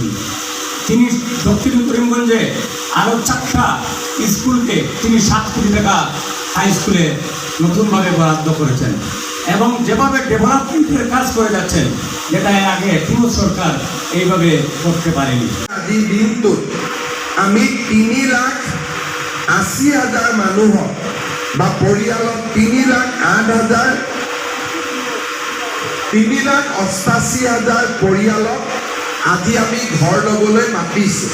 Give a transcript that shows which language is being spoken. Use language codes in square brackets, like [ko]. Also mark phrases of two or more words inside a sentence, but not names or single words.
[bn] তিনি দক্ষিণ করিমগঞ্জে আরও 4টা স্কুলকে তিনি ৭ কোটি টাকা [en] high school [bn] নতুনভাবে বরাদ্দ করেছেন এবং যেভাবে ডেভেলপমেন্টের কাজ করে যাচ্ছেন যেটা এর আগে কোনো সরকার এইভাবে করতে পারেনি। [as] আজি দিনটোত আমি ৩,৮০,০০০ মানুহক বা পৰিয়ালক ৩,৮৮,০০০ পৰিয়ালক আজি আমি ঘৰ ল'বলৈ মাতিছোঁ।